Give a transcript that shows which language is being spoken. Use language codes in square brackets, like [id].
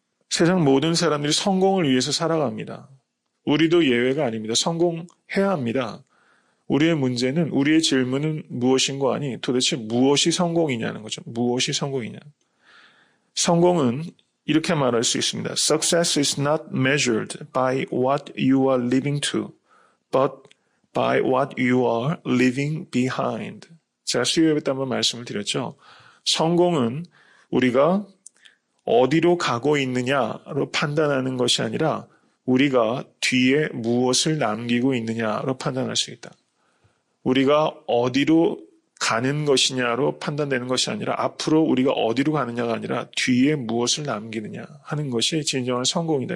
[ko] 세상 모든 사람들이 성공을 위해서 살아갑니다. 우리도 예외가 아닙니다. 성공해야 합니다. 우리의 문제는, 우리의 질문은 무엇인가 하니 도대체 무엇이 성공이냐는 거죠. 무엇이 성공이냐. 성공은 이렇게 말할 수 있습니다. [en] Success is not measured by what you are living to, but by what you are leaving behind. [ko] 제가 수요일에 한번 말씀을 드렸죠. 성공은 우리가 어디로 가고 있느냐로 판단하는 것이 아니라 우리가 뒤에 무엇을 남기고 있느냐로 판단할 수 있다. 우리가 어디로 가는 것이냐로 판단되는 것이 아니라 앞으로 우리가 어디로 가느냐가 아니라 뒤에 무엇을 남기느냐 하는 것이 진정한 성공이다.